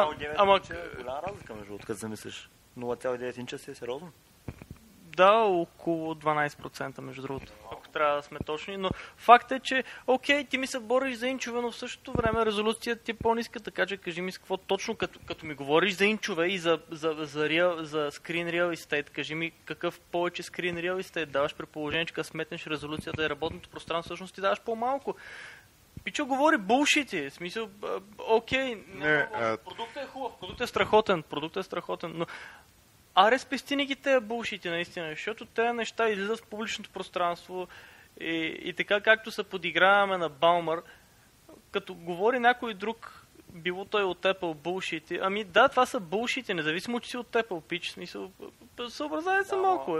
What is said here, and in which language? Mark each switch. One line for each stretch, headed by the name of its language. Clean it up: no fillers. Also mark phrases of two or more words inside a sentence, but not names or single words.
Bulgarian: 0,9 инча е голяма разлика, между другото, като замислиш. 0,9 инча си е сериозно. Да, около 12%, между другото, ако трябва да сме точни, но факт е, че окей, ти ми се бориш за инчове, но в същото време резолюцията ти е по-ниска, така че кажи ми с какво точно, като ми говориш за инчове и за
English: screen real estate,
Bulgarian: кажи ми какъв повече
English: screen real estate
Bulgarian: даваш при положение, че като сметнеш резолюцията и работното пространство, всъщност ти даваш по-малко. Пичо говори булшити, в смисъл, окей, продуктът е хубав, продуктът е страхотен, но аре спести ги тези булшити наистина, защото тези неща излизат в публичното пространство и така както се подиграваме на Балмър, като говори някой друг, било той от Apple булшити, ами да, това са булшити, независимо, че си от Apple, пич, смисъл, съобразявай се малко,